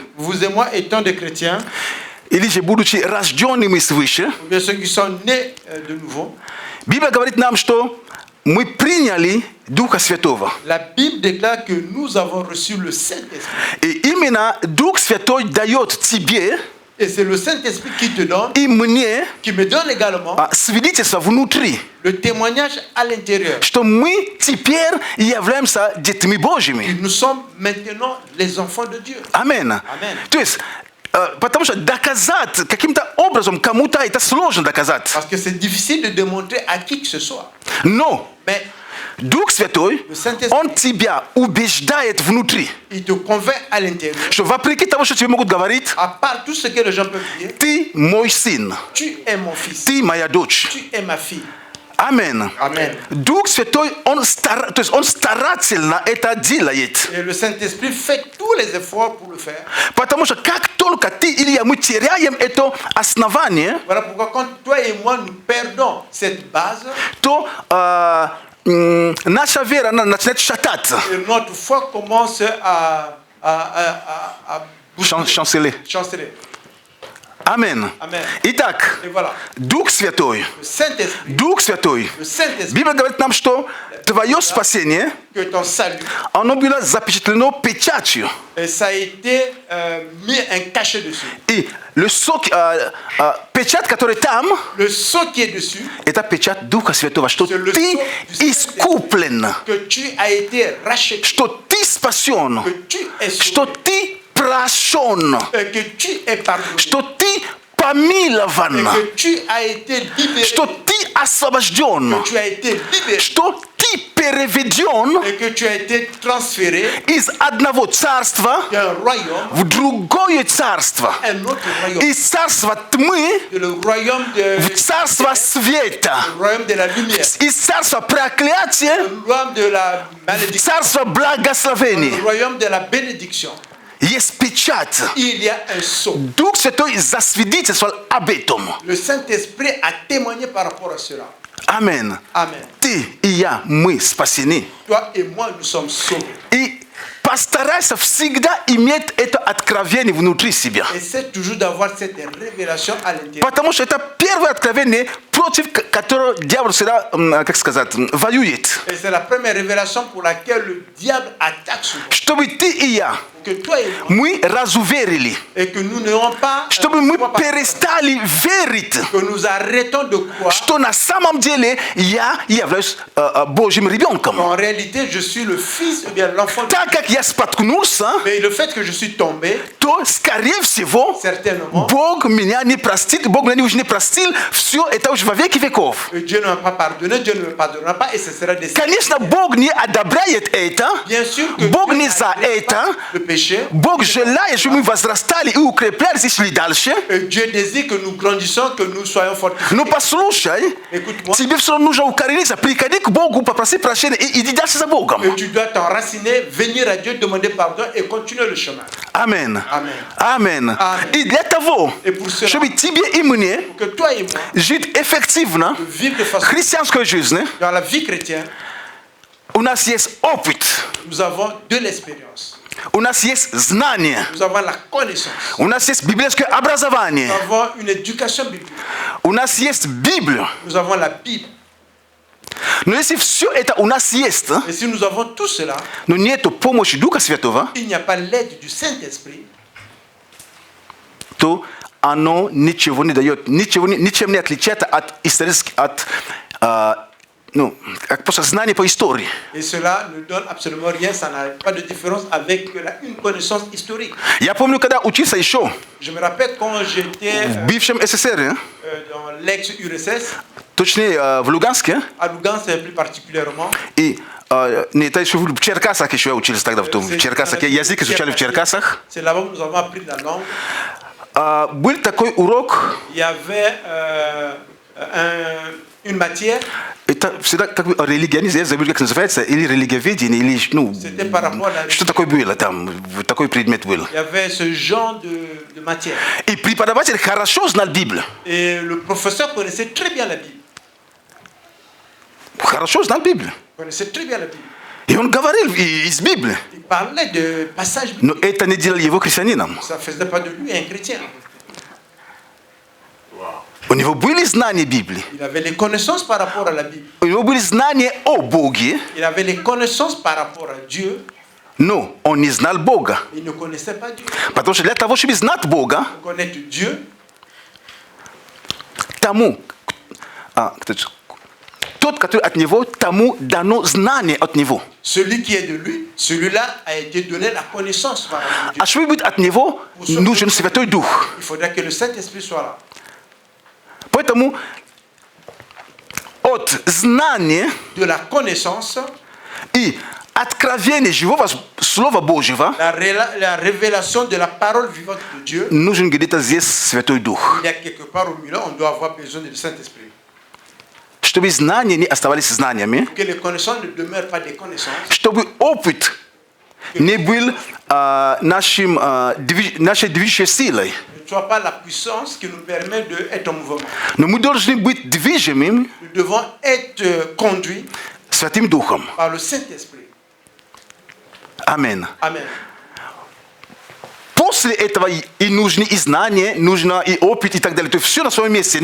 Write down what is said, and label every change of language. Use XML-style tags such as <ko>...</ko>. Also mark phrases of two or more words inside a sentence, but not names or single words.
<fr>Vous et moi étant des chrétiens,</fr> <ru>или же будучи рожденными свыше,</ru> <fr>ou bien ceux qui sont nés de nouveau,</fr> <ru>Библия говорит нам, что мы приняли Духа Святого.</ru> <fr>la Bible déclare que nous avons reçu le Saint-Esprit.</fr> <ru>И именно Дух Святой дает тебе</ru> <fr>Et c'est le Saint-Esprit qui te donne,</fr> <ru>и мне</ru> <fr>qui me donne également</fr> <ru>свидетельство внутри,</ru> <fr>le témoignage à l'intérieur.</fr> <ru>что мы теперь являемся детьми Божьими.</ru> <fr>Nous sommes maintenant les enfants de Dieu.</fr> <ru>Аминь. Аминь. То есть, потому что доказать каким-то образом кому-то это сложно доказать.</ru> <fr>Parce que c'est difficile de démontrer à qui que ce soit.</fr> <ru>Но</ru> <fr>Mais</fr> <ru>Дух Святой, Он тебя убеждает внутри,</ru> <fr>il te convainc à l'intérieur.</fr> <ru>что вопреки тому, что тебе могут говорить,</ru> <fr>À part tout ce que les gens peuvent dire,</fr> <ru>ты мой сын,</ru> <fr>tu es mon fils,</fr> <ru>ты моя дочь.</ru> <fr>tu es ma fille.</fr> <ru>Аминь.</ru> <fr>Amen.</fr> <ru>Дух Святой, то есть он старательно это делает.</ru> <fr>Et le Saint-Esprit fait tous les efforts pour le faire.</fr> <ru>Потому что как только ты или я, мы теряем это основание,</ru> <fr>Voilà pourquoi quand toi et moi nous perdons cette base,</fr> <ru>то наша вера она начинает шататься.</ru> <fr>et notre foi commence à Chanceler. chanceler.</fr> <ru>Аминь.</ru> <fr>Amen.</fr> <ru>Итак,</ru> <fr>Et voilà,</fr> <ru>Дух Святой,</ru> <fr>le Saint-Esprit,</fr> <ru>Дух Святой.</ru> <fr>le Saint-Esprit,</fr> <ru>Библия говорит нам, что твое спасение,</ru> <fr>que ton salut,</fr> <ru>оно было запечатлено печатью.</ru> <fr>et ça a été mis un cachet dessus.</fr> <ru>И печать, которая там,</ru> <fr>Le sceau qui est dessus,</fr> <ru>это печать Духа Святого, что</ru> <fr>C'est le</fr> <ru>ты</ru> <fr>sceau du</fr> <ru>искуплен,</ru> <fr>que tu as été racheté,</fr> <ru>что ты спасен,</ru> <fr>que tu es</fr> <ru>что</ru> <fr>sauvé,</fr> <ru>ты прощен,</ru> <fr>que tu es pardonné,</fr> <ru>что ты помилован,</ru> <fr>et que tu as été libéré,</fr> <ru>что ты освобожден,</ru> <fr>que tu as été libéré,</fr> <ru>что ты переведен</ru> <fr>et que tu as été transféré</fr> <ru>из одного царства</ru> <fr>d'un royaume,</fr> <ru>в другое царство.</ru> <fr>un autre royaume,</fr> <ru>Из царства тьмы</ru> <fr>le royaume</fr> <ru>в царство света.</ru> <fr>le royaume de la lumière,</fr> <ru>Из царства проклятия</ru> <fr>le royaume de la</fr> <ru>в</ru> <fr>malédiction,</fr> <ru>царство</ru> <fr>le</fr> <ru>благословения.</ru> <fr>royaume de la bénédiction.</fr> <ru>Есть печать.</ru> <fr>Il y a un sceau.</fr> <ru>Дух Святой засвидетельствовал об этом.</ru> <fr>Le Saint-Esprit a témoigné par rapport à cela.</fr> <ru>Амен.</ru> <fr>Amen.</fr> <ru>Ты и я, мы спасены.</ru> <fr>Toi et moi, nous sommes sauvés.</fr> <ru>И постарайся всегда иметь это откровение внутри себя.</ru> <fr>Essaie toujours d'avoir cette révélation à l'intérieur.</fr> <ru>Потому что это первое откровение, против которого дьявол всегда, как сказать, воюет.</ru> <fr>Et c'est la première révélation pour laquelle le diable attaque souvent.</fr> <ru>Чтобы ты и я,</ru> <fr>Que toi et moi,</fr> <ru>мы разуверили.</ru> <fr>et que nous n'ayons pas,</fr> <ru>Чтобы мы</ru> <fr>foi par-</fr> <ru>перестали верить,</ru> <fr>que nous arrêtons de croire</fr> <ru>что на самом деле я являюсь Божьим ребенком.</ru> <fr>qu'en réalité je suis le fils ou bien l'enfant de</fr> <ru>Так как я споткнулся,</ru> <fr>Mais le fait que je suis tombé,</fr> <ru>то, скорее всего,</ru> <fr>certainement,</fr> <ru>Бог меня не простит, Бог меня уже не простил, все это уже во веки веков.</ru> <fr>Dieu ne m'a pas pardonné, Dieu ne me pardonnera pas et ce sera des</fr> <ru>Конечно, Бог не одобряет это,</ru> <fr>Bien sûr que</fr> <ru>Бог</ru> <fr>Dieu</fr> <ru>не за</ru> <fr>n'accepte</fr> <ru>это,</ru> <fr>pas le péché.</fr> <ru>Бог желает, чтобы мы возрастали и укреплялись и шли дальше.</ru> <fr>Et Dieu désire que nous grandissions, que nous soyons fortifiés.</fr> <ru>Но послушай,</ru> <fr>Écoute-moi.</fr> <ru>тебе все равно нужно укорениться, приходи к Богу, попроси прощения и иди дальше за Богом.</ru> <fr>Et tu dois t'enraciner, venir à Dieu, demander pardon et continuer le chemin.</fr> <ru>Амен.</ru> <fr>Amen.</fr> <ru>Амен.</ru> <fr>Amen.</fr> <ru>И для того,</ru> <fr>Et pour cela,</fr> <ru>чтобы тебе и мне</ru> <fr>que toi et moi,</fr> <ru>жить эффективно</ru> <fr>vivre de</fr> <ru>в</ru> <fr>façon</fr> <ru>христианской жизни,</ru> <fr>dans la vie chrétienne,</fr> <ru>у нас есть опыт,</ru> <fr>nous avons de l'expérience.</fr> <ru>у нас есть знание,</ru> <fr>Nous avons la connaissance.</fr> <ru>у нас есть библейское образование,</ru> <fr>Nous avons une éducation biblique.</fr> <ru>у нас есть Библия.</ru> <fr>Nous avons la Bible.</fr> <ru>Но если все это у нас есть,</ru> <fr>Et si nous avons tout cela,</fr> <ru>но нету помощи Духа Святого,</ru> <fr>il n'y a pas l'aide du Saint-Esprit,</fr> <ru>то оно ничего не дает, ничем не отличается от исторических, как просто знания по истории.</ru> <fr>et cela ne donne absolument rien, ça n'a pas de différence avec une connaissance historique.</fr> <ru>Я помню, когда учился еще</ru> <fr>Je me rappelle quand j'étais</fr> <ru>в бывшем СССР,</ru> <fr>dans l'ex-URSS,</fr> <ru>точнее в Луганске,</ru> <fr>à Lugansk plus particulièrement,</fr> <ru>и это еще в Черкасах еще я учился тогда, в Черкасах, язык изучали в Черкасах.</ru> <fr>c'est là-bas que nous avons appris la langue.</fr> <ru>Был такой урок,</ru> <fr>Il y avait une matière,</fr> <ru>это всегда как бы религионизм, я забыл, как называется, или религиоведение, или</ru> <fr>c'était par rapport à la</fr> <ru>что такое было там, такой предмет был.</ru> <fr>Il y avait ce genre de matière.</fr> <ru>И преподаватель хорошо знал Библию,</ru> <fr>Et le professeur connaissait très bien la Bible.</fr> <ru>хорошо знал Библию.</ru> <fr>Connaissait très bien la Bible.</fr> <ru>И он говорил из Библии,</ru> <fr>Il parlait de passages</fr> <ru>но</ru> <fr>bibliques.</fr> <ru>это не делало его христианином.</ru> <fr>Ça ne faisait pas de lui un chrétien.</fr> <ru>У него были знания Библии,</ru> <fr>Il avait les connaissances par rapport à la Bible.</fr> <ru>у него были знания о Боге,</ru> <fr>Il avait les connaissances par rapport à Dieu.</fr> <ru>но он не знал Бога.</ru> <fr>Il ne connaissait pas Dieu.</fr> <ru>Потому что для того, чтобы знать Бога,</ru> <fr>Pour connaître Dieu,</fr> <ru>тот, который от него, тому дано знание от него.</ru> <fr>celui qui est de lui, celui-là a été donné la connaissance par rapport à Dieu.</fr> <ru>А чтобы быть от него, нужен Святой Дух.</ru> <fr>Il faudra que le Saint-Esprit soit là.</fr> <ru>Поэтому от знания</ru> <fr>De la connaissance,</fr> <ru>и откровения живого Слова Божьего</ru> <fr>la révélation de la parole vivante de Dieu,</fr> <ru>нужен где-то здесь Святой Дух.</ru> <fr>il y a quelque part au milieu, on doit avoir besoin du Saint-Esprit.</fr> <ru>Чтобы знания не оставались знаниями,</ru> <fr>Que les connaissances ne demeurent pas des connaissances.</fr> <ru>чтобы опыт не был нашей движущей силой.</ru> <fr>Ne soit pas la puissance qui nous permet d'être en mouvement.</fr> <ru>Но мы должны быть движимыми</ru> <fr>Nous devons être conduits</fr> <ru>Святым Духом.</ru> <fr>par le Saint-Esprit.</fr> <ru>Амен.</ru> <fr>Amen.</fr> <ru>После этого и нужны и знания, нужно и опыт и так далее. То есть все на своем месте.</ru>